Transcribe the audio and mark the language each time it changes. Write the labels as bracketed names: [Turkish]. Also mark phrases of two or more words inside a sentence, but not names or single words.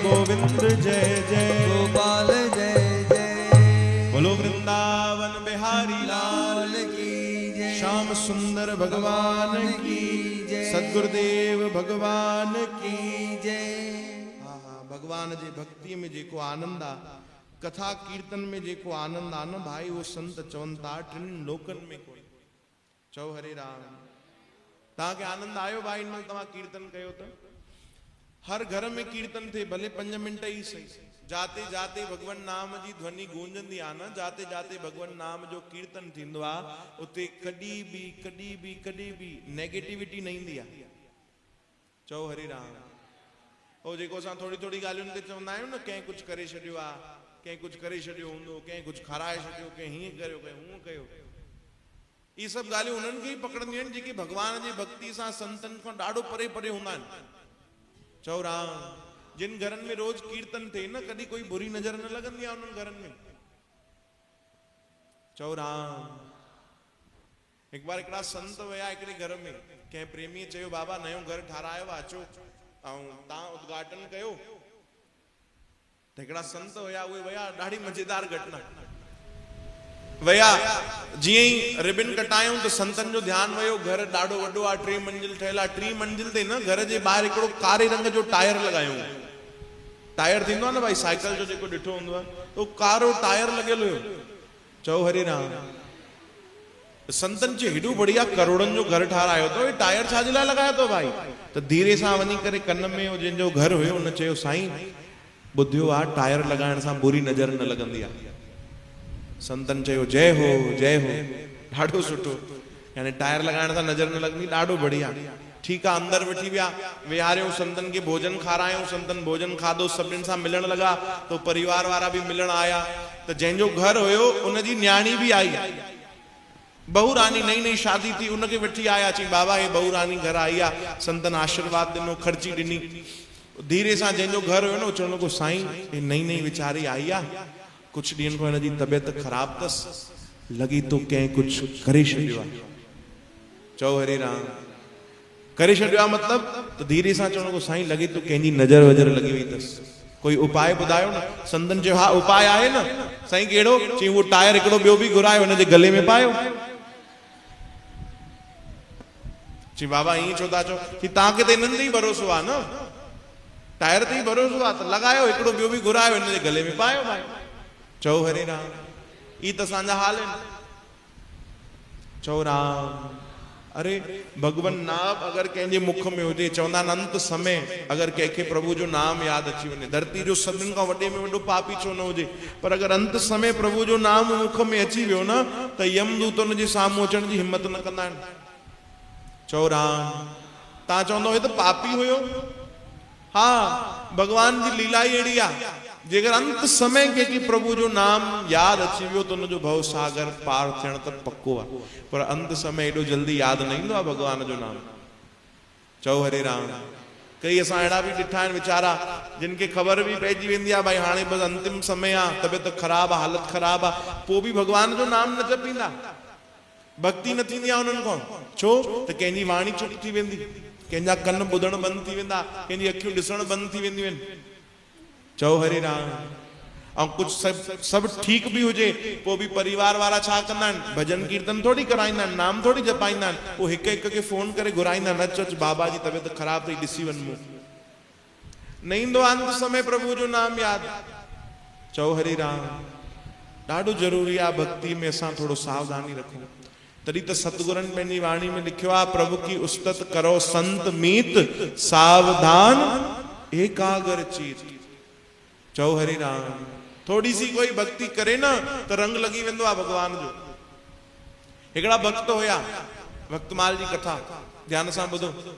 [Hindi] गोविंद जय जय गोपाल जय जय। बोलो वृंदावन बिहारी लाल लाल की जय श्याम सुंदर भगवान की जय सदगुरुदेव भगवान की जय। [Sindhi] हाँ हाँ भगवान जी भक्ति में जेको आनंद आ, कथा कीर्तन में जेको आनंद आ न भाई वो संत चवनि था टिनि लोकनि में कोई। चओ हरे राम। तव्हांखे आनंद आयो भाई इन तव्हां कीर्तन कयो त? हर घर में कीर्तन थे, भले 5 मिंट ही सही। जाते जाते भगवान नाम जी ध्वनि गूंजंदी आ न, जाते जाते भगवान नाम जो कीर्तन थींदो आ, उते कॾहिं बि नेगेटिविटी न ईंदी आहे। चओ हरे राम। ओ जेको असां थोड़ी थोड़ी ॻाल्हियुनि ते चवंदा आहियूं न, कंहिं कुछ करे छॾियो आ, कंहिं कुछ करे छॾियो हूंदो, कंहिं कुछ खाराए छॾियो, कंहिं हीअं कयो, कंहिं हूअं कयो। ये सब ॻाल्हियूं उन्हनि खे ई पकड़ंदियूं आहिनि जेके भगवान जी भक्ति सां संतनि खां ॾाढो परे परे हूंदा आहिनि। चओ राम। जिन घरनि में रोज कीर्तन थे न, कॾहिं कोई बुरी नज़र न लॻंदी आहे उन्हनि घरनि में। चओ राम। [Hindi] एक बार [Sindhi] हिकिड़ा संत विया हिकिड़े घर में, कंहिं प्रेमीअ चयो बाबा नयो घर ठारायो आहे, अचो ऐं तव्हां उद्घाटन कयो। त हिकिड़ा संत हुया, उहे विया, ॾाढी मज़ेदार घटना। वया जीअं ई रिबिन कटायूं त संतन जो ध्यानु वियो, घर ॾाढो वॾो आहे, 3 मंजिल ठहियल आहे। 3 मंजिल ते न घर जे ॿाहिरि हिकिड़ो कारे रंग जो टायर लॻायूं। टायर थींदो आहे न भाई साइकिल जो जेको ॾिठो हूंदो आहे, तो कारो टायर लॻियल हुयो। चओ हरे राम। संतन चयो हेॾो बढ़िया करोड़नि जो घर ठारायो अथव, हे टायर छाजे लाइ लॻायो अथव भाई? त धीरे सां वञी करे कन में जंहिंजो घर हुयो हुन चयो साईं ॿुधियो आहे टायर लॻाइण सां बुरी नज़र न लॻंदी आहे। संतन चयो जय हो जय हो, ॾाढो सुठो, यानी टायर लॻाइण सां नज़र न लॻंदी, ॾाढो बढ़िया। ठीकु आहे, अंदरि वठी विया, विहारियो, संतन खे भोजन खारायूं, संतन भोजन खाधो, सभिनीनि सां मिलण लॻा, तो परिवार वारा बि मिलण आया। त जंहिंजो घर हुयो उनजी न्याणी बि आई, बहू रानी, नई नई शादी थी, उनखे वठी आया। चई बाबा हे बहू रानी घर आई आहे, संतन आशीर्वाद ॾिनो, ख़र्ची ॾिनी। धीरे सां जंहिंजो घर हुयो न चवण लॻो साईं हे नई नई वीचारी आई आहे, कुछ ॾींहंनि खां हिनजी तबियत ख़राब अथसि, लॻी तो कंहिं कुछ करे छॾियो आहे। चओ हरे राम। करे छॾियो आहे मतिलब? त धीरे सां चवण लॻो साईं लॻे तो कंहिंजी नज़र वज़र लॻी वई अथसि, कोई उपाय ॿुधायो न। संतन चयो हा उपाय आहे न। साईं कहिड़ो? चई उहो टायर हिकिड़ो ॿियो बि घुरायो, हुनजे गले में पायो। चई बाबा ईअं छो था चओ? कि तव्हांखे त इन्हनि ते ई भरोसो आहे न, टायर ते ई भरोसो आहे, त लॻायो, हिकिड़ो ॿियो बि घुरायो, हिनजे गले में पायो भाई। चओ हरे राम। ई त असांजा हाल आहिनि। चओ राम। अरे भगवान नाम अगर कंहिंजे मुख में हुजे, चवंदा आहिनि अंत समय अगर कंहिंखे प्रभु जो नाम यादि अची वञे, धरती जो सभिनि खां वॾे में वॾो पापी छो न हुजे, पर अगर अंत समय प्रभु जो नाम मुख में अची वियो न, त यमदूत उनजे साम्हूं अचण जी हिम्मत न कंदा आहिनि। चओ राम। तव्हां चवंदो हे त पापी हुयो? हा, भगवान जी लीला ई अहिड़ी आहे, जेकर अंत समय के प्रभु जो नाम याद अची वियो तो उनजो भव सागर पार थियण त पक्को आहे, पर अंत समय एॾो जल्दी याद न ईंदो आहे भगवान जो नाम। चओ हरे राम। कई असां अहिड़ा बि ॾिठा आहिनि वीचारा जिन खे ख़बर बि पइजी वेंदी आहे भाई हाणे बसि अंतिम समय आहे, तबियत ख़राब आहे, हालत ख़राब आहे, पोइ बि भगवान जो नाम न जपींदा, भक्ति न थींदी आहे उन्हनि खां। छो? त कंहिंजी वाणी चुप थी वेंदी, कंहिंजा कन ॿुधण बंदि थी वेंदा, कंहिंजी अखियूं ॾिसण बंदि थी वेंदियूं आहिनि। चओ हरे राम। ऐं कुछ सभु ठीक भी हुजे, पोइ बि परिवार वारा छा कंदा आहिनि, भजन कीर्तन थोड़ी कराईंदा आहिनि, नाम थोड़ी जपाईंदा आहिनि, पोइ हिक हिक खे फोन करे घुराईंदा आहिनि, अच अच बाबा जी तबियत ख़राब अथई, ॾिसी वञ मूं। न ईंदो अंत समय प्रभु जो नाम याद। चओ हरे राम। ॾाढो ज़रूरी आहे भक्ति में असां थोड़ो सावधानी रखूं। तॾहिं त सतगुरनि पंहिंजी वाणी में लिखियो आहे, [Punjabi] प्रभु की उस्तत करो संत मीत, सावधान एकाग्र चित। [Sindhi] चओ हरे राम। थोड़ी सी कोई भक्ति करे न तो रंग लगी वेंदो आहे भगवान जो। हिकिड़ा भक्त हुया, भक्तमाल जी कथा ध्यान सां ॿुधो।